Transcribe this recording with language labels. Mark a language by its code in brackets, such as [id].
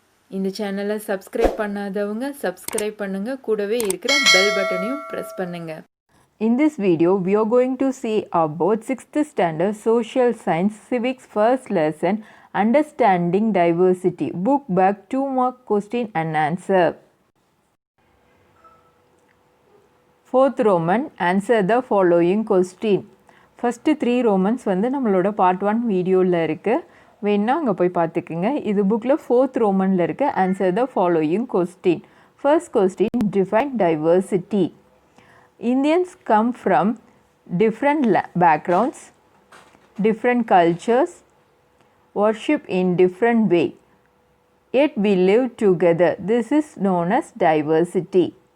[ta] இந்த சேனலை சப்ஸ்கிரைப் பண்ணாதவங்க சப்ஸ்கிரைப் பண்ணுங்க கூடவே இருக்கிற பெல் பட்டனையும் பிரஸ் பண்ணுங்க. [en] In this video we are going to see about 6th standard social science civics first lesson understanding diversity book back 2 mark question and answer. 4th Roman answer the following question. [ta] First 3 Romans வந்து நம்மளோட part 1 வீடியோவில் இருக்குது, வேணுன்னா அங்கே போய் பார்த்துக்குங்க. இது புக்கில் 4th ரோமனில் இருக்குது. [en] Answer the following question. First question, define diversity. Indians come from different backgrounds, different cultures, worship in different way, yet we live together. This is known as diversity.